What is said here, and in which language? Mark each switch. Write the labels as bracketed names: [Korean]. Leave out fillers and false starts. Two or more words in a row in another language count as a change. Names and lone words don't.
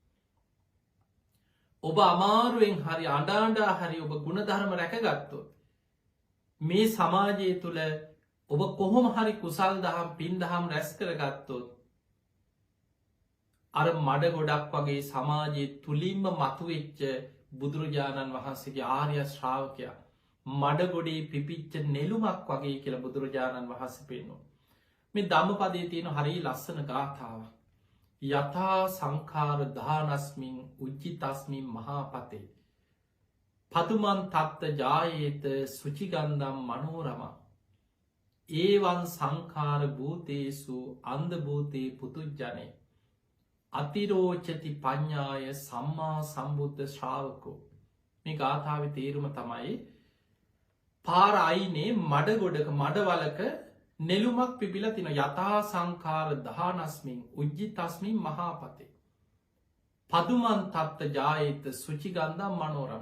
[Sinhala] ඔබ අමාරුවෙන් හරි අඬා හරි ඔබ ගුණධර්ම රැකගත්තොත් මේ සමාජය තුළ ඔබ කොහොම හරි කුසල් දහම්, පින් දහම් රැස් කරගත්තොත් අර මඩ ගොඩක් වගේ සමාජයේ තුලින්ම මතුවෙච්ච බුදුරජාණන් වහන්සේගේ ආර්ය ශ්‍රාවකයා මඩ ගොඩේ පිපිච්ච නෙළුමක් වගේ කියලා බුදුරජාණන් වහන්සේ පෙන්වනවා. මේ ධම්මපදයේ තියෙන හරිය ලස්සන ගාථාවක්. [Pali] යථා සංඛාර දානස්මින් උජ්ජිතස්මින් මහාපතේ පදුමන් තත්ත ජායේත සුචිගන්ධම් මනෝරම ඒවන් සංඛාර භූතේසු අන්ධ භූතේ පුතුජ්ජනේ අතිරෝචති පඤ්ඤාය සම්මා සම්බුද්ධ ශ්‍රාවකෝ. [Sinhala] මේ ගාථාවේ තේරුම තමයි පාර අයිනේ මඩ ගොඩක, මඩවලක නෙළුමක් පිපිලා තින. [Pali] යථා සංඛාර දානස්මින් උජ්ජිතස්මින් මහාපතේ පදුමන් තත්ත ජායේත සුචිගන්ධම් මනෝරම.